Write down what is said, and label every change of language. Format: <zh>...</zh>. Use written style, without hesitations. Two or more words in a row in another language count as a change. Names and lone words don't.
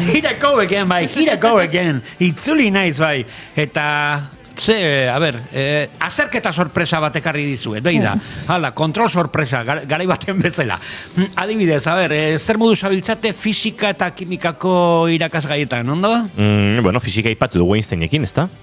<en>Here I go again, bai, here I go again.</en> <eu>Itzuli naiz, bai. Eta, azerketa sorpresa bat ekarri dizuet, behi da. Hala, kontrol sorpresa, garai baten bezala. Adibidez, zer modu zabiltzate fisika eta kimikako irakasgaietan, ondo? Fisika ipatu dugu Einsteinekin, ez da?</eu>